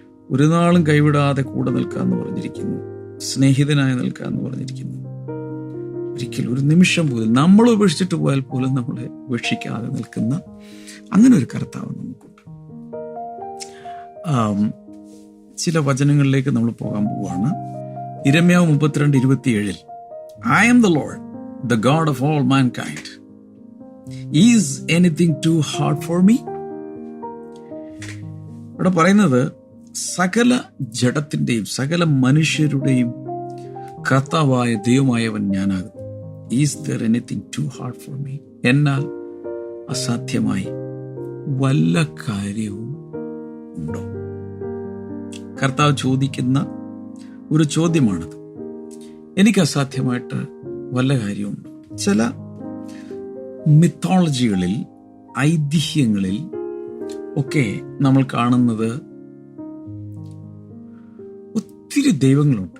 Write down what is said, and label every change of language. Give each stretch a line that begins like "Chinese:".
Malayalam: ഒരു നാളും കൈവിടാതെ കൂടെ നിൽക്കാമെന്ന് പറഞ്ഞിരിക്കുന്നു, സ്നേഹിതനായി നിൽക്കാമെന്ന് പറഞ്ഞിരിക്കുന്നു. ഒരിക്കലും ഒരു നിമിഷം പോലും നമ്മൾ ഉപേക്ഷിച്ചിട്ട് പോയാൽ പോലും നമ്മളെ ഉപേക്ഷിക്കാതെ നിൽക്കുന്ന അങ്ങനെ ഒരു കർത്താവ് നമുക്കുണ്ട്. ചില വചനങ്ങളിലേക്ക് നമ്മൾ പോകാൻ പോവുകയാണ്.
English: യിരെമ്യാവ് 32:27 I am the Lord, the God of all mankind. Is anything too hard for me?
Malayalam: ഇവിടെ പറയുന്നത് സകല ജഡത്തിൻ്റെയും സകല മനുഷ്യരുടെയും കർത്താവായ ദൈവമായവൻ ഞാനാകും.
English: Is there anything too hard for me?
Malayalam: എന്നാൽ അസാധ്യമായി വല്ല കാര്യവും ഉണ്ടോ? കർത്താവ് ചോദിക്കുന്ന ഒരു ചോദ്യമാണത്. എനിക്ക് അസാധ്യമായിട്ട് വല്ല കാര്യമുണ്ടോ? ചില മിത്തോളജികളിൽ, ഐതിഹ്യങ്ങളിൽ ഒക്കെ നമ്മൾ കാണുന്നത് ഒത്തിരി ദൈവങ്ങളുണ്ട്.